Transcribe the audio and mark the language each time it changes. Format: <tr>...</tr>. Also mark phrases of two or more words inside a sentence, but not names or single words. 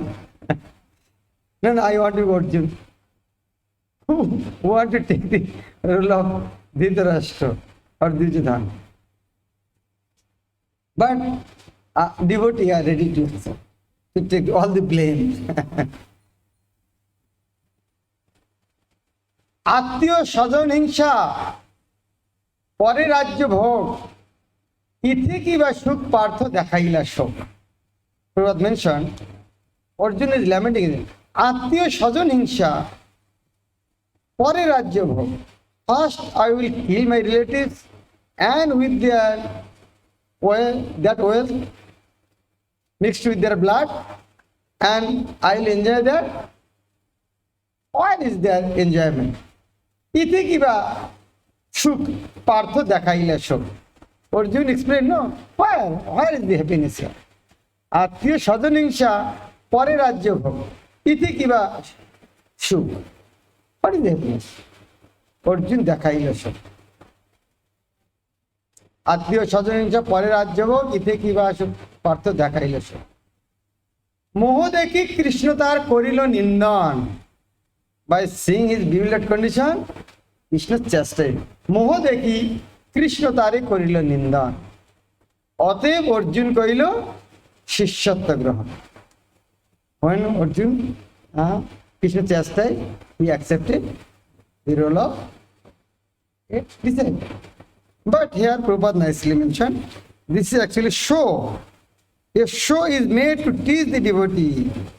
<en>No, I want to be Arjuna. Who want to take the role of Dhritarashtra or Duryodhana? But devotees are ready to take all the blame.</en> <bn>আত্মীয় স্বজন হিংসা, পরে রাজ্য ভোগ, ইথে কি বা সুখ পার্থ দেখাইলা শোক.</bn> <en>Prabhupada mentioned, Arjuna is lamenting,</en> <bn>আত্মীয় স্বজন হিংসা, পরে রাজ্য ভোগ.</bn> <en>First I will kill my relatives and with their that wealth mixed with their blood, and I will enjoy that. What is their enjoyment?</en> <bn>ইথে কি বা সুখ পার্থ দেখাইলা শোক.</bn> <en>Arjuna explained, no, where is the happiness here?</en> <bn>আত্মীয় স্বজন হিংসা পরে রাজ্য ভোগ. ইথে কি বা সুখ.</bn> <en>What is the happiness?</en> <bn>অর্জুন দেখাইলা শোক. আত্মীয় স্বজন হিংসা পরে রাজ্য ভোগ. ইথে কি বা সুখ পার্থ দেখাইলা শোক. মোহ দেখি কৃষ্ণ তার করিল নিন্দন.</bn> <en>By seeing his bewildered condition, Krishna chastised.</en> <bn>মোহ দেখি কৃষ্ণ তারে করিল নিন্দন. অতএব অর্জুন কৈল শিষ্যত্ব গ্রহণ.</bn> <en>When Arjuna, Krishna chastised, he accepted the role of a disciple. But here Prabhupada nicely mentioned, this is actually show. A show is made to teach the devotee.</en>